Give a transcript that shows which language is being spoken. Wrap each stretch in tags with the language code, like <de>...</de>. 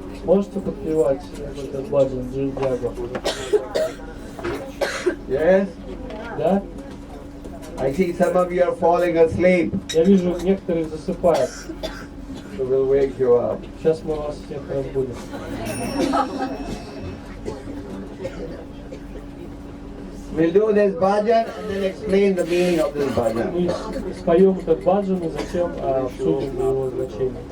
<ru>Можете подпевать этот баджан Джив Джаго?</ru> <en>Yes?</en> <ru>Да?</ru> <en>I see some of you are falling asleep.</en> <ru>Я вижу, некоторые засыпают.</ru> <en>So we'll wake you up.</en> <ru>Сейчас мы вас всех разбудим.</ru> <en>We'll do this bhajan and then explain the meaning of this bhajan.</en> <ru>Мы споем этот баджан и затем обсудим его значение.</ru>